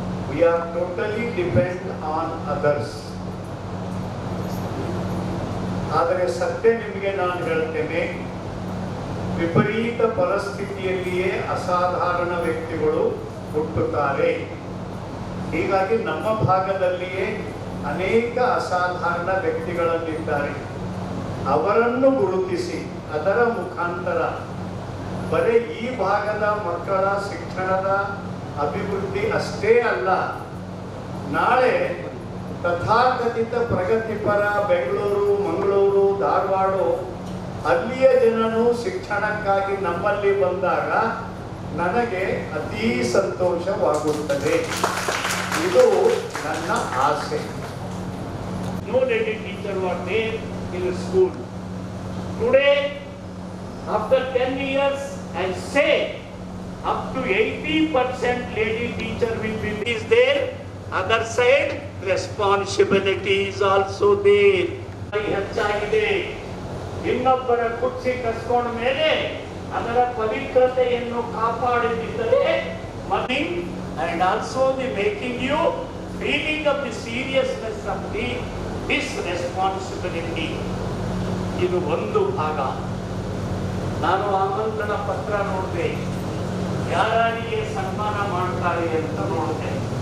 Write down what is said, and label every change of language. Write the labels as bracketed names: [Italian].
[English] We are totally dependent on others. [Kannada] ಆದರೆ ಸತ್ಯ ನಿಮಗೆ ನಾನು ಹೇಳ್ತೇನೆ, ವಿಪರೀತ ಪರಿಸ್ಥಿತಿಯಲ್ಲಿಯೇ ಅಸಾಧಾರಣ ವ್ಯಕ್ತಿಗಳು ಹುಟ್ಟುತ್ತಾರೆ. ಹೀಗಾಗಿ ನಮ್ಮ ಭಾಗದಲ್ಲಿಯೇ ಅನೇಕ ಅಸಾಧಾರಣ ವ್ಯಕ್ತಿಗಳಲ್ಲಿದ್ದಾರೆ. ಅವರನ್ನು ಗುರುತಿಸಿ ಅದರ ಮುಖಾಂತರ ಬರೀ ಈ ಭಾಗದ ಮಕ್ಕಳ ಶಿಕ್ಷಣದ ಅಭಿವೃದ್ಧಿ ಅಷ್ಟೇ ಅಲ್ಲ, ನಾಳೆ ತಥಾಕಥಿತ ಪ್ರಗತಿಪರ ಬೆಂಗಳೂರು, ಮಂಗಳೂರು, ಧಾರವಾಡ ಅಲ್ಲಿಯ ಜನರು ಶಿಕ್ಷಣಕ್ಕಾಗಿ ನಮ್ಮಲ್ಲಿ ಬಂದಾಗ ನನಗೆ ಅತೀ ಸಂತೋಷವಾಗುತ್ತದೆ. ಇದು ನನ್ನ ಆಸೆ. [English] No lady teacher were there in the school. Today, after 10 years, I say up to 80% lady teacher will be there. Other side, responsibility is also there. [Kannada] ಹೆಚ್ಚಾಗಿದೆ. ಇನ್ನೊಬ್ಬರ ಕುರ್ಚಿ ಕಸ್ಕೊಂಡ ಮೇಲೆ ಅದರ ಪವಿತ್ರತೆಯನ್ನು ಕಾಪಾಡಿದ್ದರೆ ಮನಿ [English] and also the making you feeling of the seriousness of this responsibility. [Kannada] ಇದು ಒಂದು ಭಾಗ. ನಾನು ಆಮಂತ್ರಣ ಪತ್ರ ನೋಡಿದೆ, ಯಾರಿಗೆ ಸನ್ಮಾನ ಮಾಡ್ತಾರೆ ಅಂತ ನೋಡಿದೆ.